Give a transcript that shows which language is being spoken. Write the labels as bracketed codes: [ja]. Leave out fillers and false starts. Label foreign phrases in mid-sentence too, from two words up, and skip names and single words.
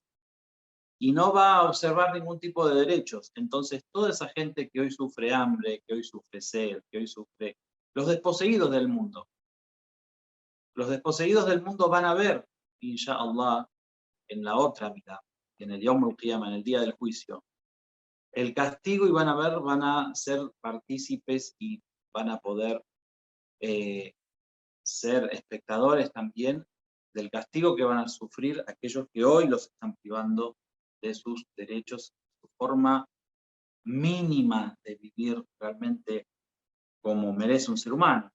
[es] Y no va a observar ningún tipo de derechos. Entonces, toda esa gente que hoy sufre hambre, que hoy sufre sed, que hoy sufre... Los desposeídos del mundo. Los desposeídos del mundo van a ver, inshallah, en la otra vida, en el [ar] يوم القيامة, [es] en el día del juicio, el castigo, y van a ver, van a ser partícipes y van a poder ser espectadores también del castigo que van a sufrir aquellos que hoy los están privando de sus derechos, su forma mínima de vivir realmente como merece un ser humano.